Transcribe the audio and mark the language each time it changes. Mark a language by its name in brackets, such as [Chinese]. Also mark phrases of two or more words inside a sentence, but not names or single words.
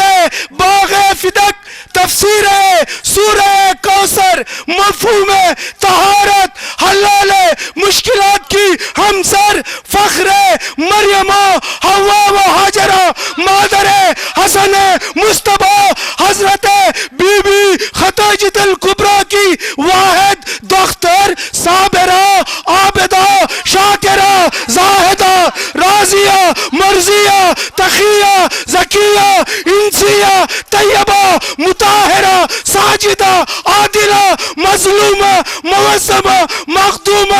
[Urdu] باغ فدق، تفسیر سورہ کوثر، مفہوم طہارت، حلال مشکلات کی ہمسر، فخر مریمہ، حوا و حاجرہ، مادر حسن مصطفیٰ، حضرت بی بی خدیجہ الکبریٰ کی واحد دختر، صابرہ، عابدہ، شاکرہ، تقیہ زکیہ انسیہ طیبہ مطہرہ ساجدہ عادلہ مظلومہ معظمہ مخدومہ